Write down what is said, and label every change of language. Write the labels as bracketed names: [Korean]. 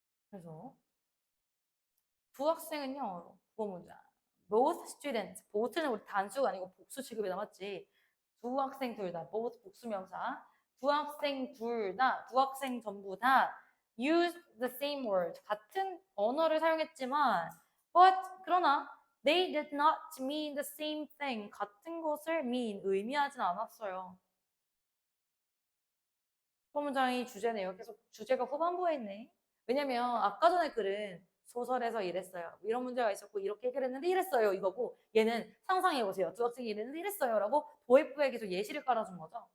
[Korean] 그래서 두 학생은요, 국어 문장. [English] both students, [Korean] both는 우리 단수가 아니고 복수 취급에 남았지. 두 학생 둘 다, both 복수명사. 두 학생 둘 다, 두 학생 전부 다 [English] use the same word. [Korean] 같은 언어를 사용했지만, [English] but [Korean] 그러나 [English] they did not mean the same thing. [Korean] 같은 것을 mean, 의미하진 않았어요. 국어 문장이 주제네요. 계속 주제가 후반부에 있네. 왜냐면 아까 전에 글은 소설에서 이랬어요. 이런 문제가 있었고 이렇게 해결했는데 이랬어요. 이거고 얘는 상상해보세요. 두 학생이 이랬는데 이랬어요. 라고 도입부에 계속 예시를 깔아준 거죠.